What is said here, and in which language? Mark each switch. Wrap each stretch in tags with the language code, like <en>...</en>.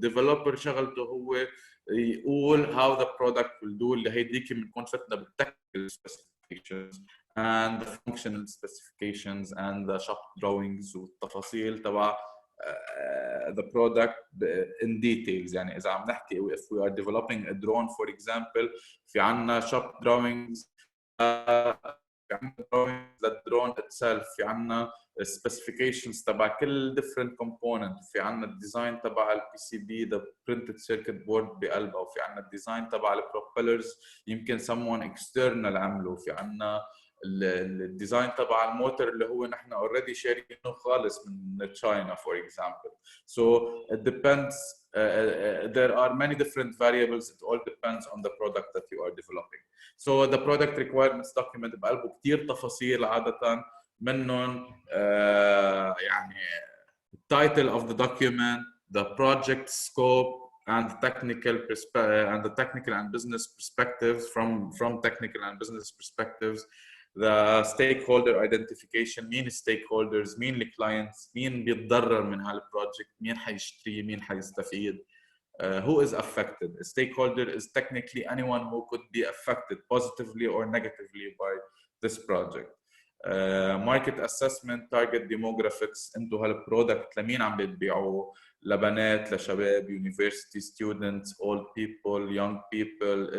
<en>Developer شغلته هو يقول how the product will do،</en> <ar>اللي هيديك بنكون فتنا بالتكنيكال</ar> <en>specifications and the functional specifications and the shop drawings والتفاصيل تبع the product in details.</en> <ar>يعني إذا عم نحكي</ar> <en>if we are developing a drone for example،</en> <ar>في عنا shop drawings، في عنا drawings للدرون itself، في عنا specifications تبع كل different component، في عنا الديزاين تبع البي سي بي</ar> <en>the printed circuit board</en> <ar>بقلبها، وفي عنا الديزاين تبع البروبيلرز يمكن</ar> <en>someone external</en> <ar>عمله، في عنا الديزاين تبع الموتور اللي هو نحن already شارينه خالص من China for example.</ar> <en>So it depends. There are many different variables. It all depends on the product that you are developing. So the product requirements document</en> <ar>بقلبه كتير تفاصيل، عادة منهم</ar> <en>يعني title of the document, the project scope, and the technical and business perspectives from technical and business perspectives. The stakeholder identification،</en> <ar>مين stakeholders، مين الكلاينتس، مين بيتضرر من هالبروجكت، مين حيشتري، مين حيستفيد.</ar> <en>Who is affected? A stakeholder is technically anyone who could be affected positively or negatively by this project. Market assessment, target demographics،</en> <ar>انتو هالبرودكت لمين عم بتبيعوه؟ لبنات، لشباب،</ar> <en>university students, old people, young people.</en>